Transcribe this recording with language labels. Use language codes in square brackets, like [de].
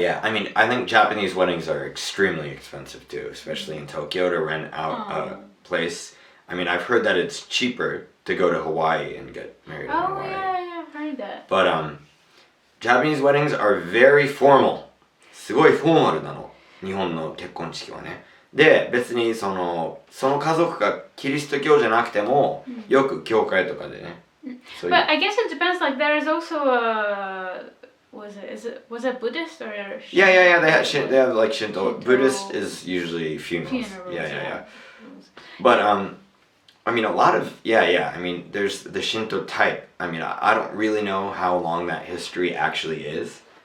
[en] yeah. I mean, I think Japanese weddings are extremely expensive too, especially in Tokyo to rent out a place. I mean, I've heard that it's cheaper to go to Hawaii and get married in Hawaii. Oh yeah, I've heard that. But Japanese weddings are very formal. [ja] すごいフォーマルなの。日本の結婚式はね。で、別にその家族がキリスト教じゃなくても、よく教会とかでね。 [en] But I guess it depends. Like there is also a was it Buddhist or Shinto? Yeah. They have like Shinto. Buddhist is usually funerals. Yeah. But I mean, a lot of I mean, there's the Shinto type. I mean, I don't really know how long that history actually is.